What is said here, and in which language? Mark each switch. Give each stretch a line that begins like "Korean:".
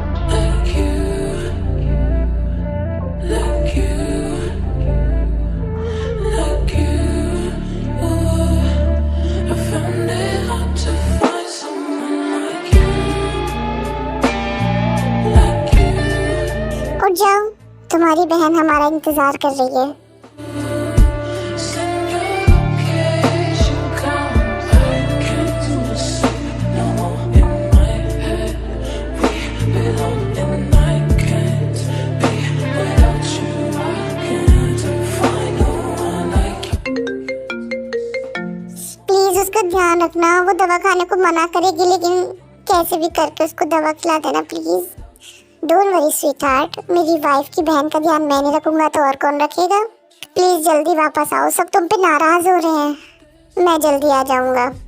English: like you, like you, like you. Oh, I found it hard to find someone like you, like you.
Hindi: उठ जाओ, तुम्हारी बहन हमारा इंतजार कर रही है।
English: Send your location, come. I can't do this no more in my head. We belong and I can't be without you. I can't find no one like you.
Hindi: Please उसका ध्यान रखना। वो दवा खाने को मना करेगी, लेकिन कैसे भी करके उसको दवा खिला देना please.
English: don't worry sweetheart,
Hindi: मेरी वाइफ की बहन का ध्यान मैं नहीं रखूंगा तो और कौन रखेगा? प्लीज जल्दी वापस आओ, सब तुम पे नाराज हो रहे हैं। मैं जल्दी आ जाऊंगा।